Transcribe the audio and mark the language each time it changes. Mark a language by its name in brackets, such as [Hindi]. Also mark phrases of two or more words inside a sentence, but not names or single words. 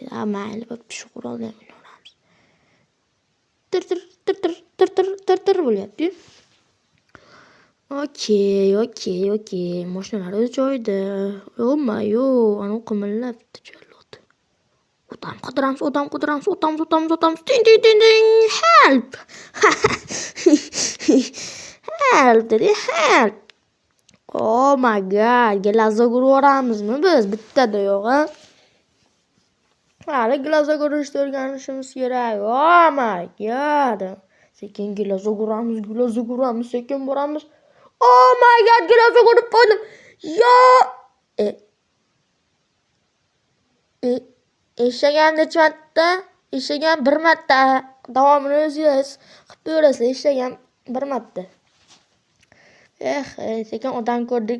[Uzbek] Mayli, shu quroldan o'ynayveramiz. Tir bo'lyapti. Okey. Mashinalar o'z joyida. Yo, ana qimillabdi jallod. Odam qidiramiz. [English] Ding. Help. [Uzbek] Help dedi, help. [English] Oh my god, [Uzbek] glazga uraveramizmi biz? Bittada yo'q, ha? Hali glazga urishni o'rganishimiz kerak. [English] Oh my god. [Uzbek] Sekin glazga uramiz, sekin boramiz. [English] Oh my god, [Uzbek] glazga urib qo'ydim. Yo! Eshagan necha marta? Eshagan 1 marta. Davomini o'zingiz qilib ko'rasiz. Eshagan 1 marta. Sekin odam ko'rdik.